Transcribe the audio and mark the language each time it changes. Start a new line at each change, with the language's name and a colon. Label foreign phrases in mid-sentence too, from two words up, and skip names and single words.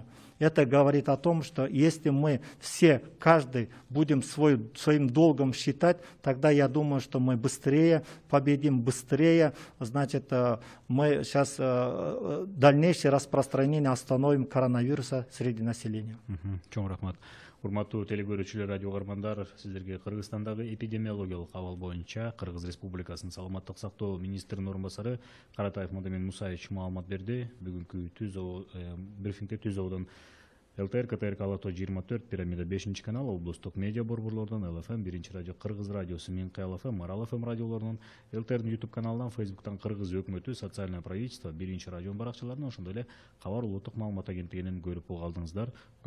Russian: Это говорит о том, что если мы все, каждый будем своим долгом считать, тогда я думаю, что мы быстрее победим, быстрее, значит, мы сейчас дальнейшее распространение остановим коронавируса среди населения.
Kyrgyz: Чоң рахмат. Урматтуу телекөрүүчүлөр, радио каармандар, сиздерге Кыргызстандагы эпидемиологиялык абал боюнча Кыргыз Республикасынын саламаттык сактоо министринин орун басары Каратаев Мадамин Мусаевич маалымат берди. Бүгүнкү брифингде Түз Абадан ЛТР, КТРК Алато 24, Пирамида 5 канал, облустук медиа борборлордон, ЛФМ, 1 радио, Кыргыз радиосу, Минкай ЛФМ, Марал ФМ радиолорунун, ЛТРдин YouTube каналынан, Facebooктан Кыргыз өкмөтү,
Russian: социальное правительство,
Kyrgyz: 1 радио баракчаларынан, ошондой эле Кабар улуттук маалымат агенттигинен көрүп калдыңыздар.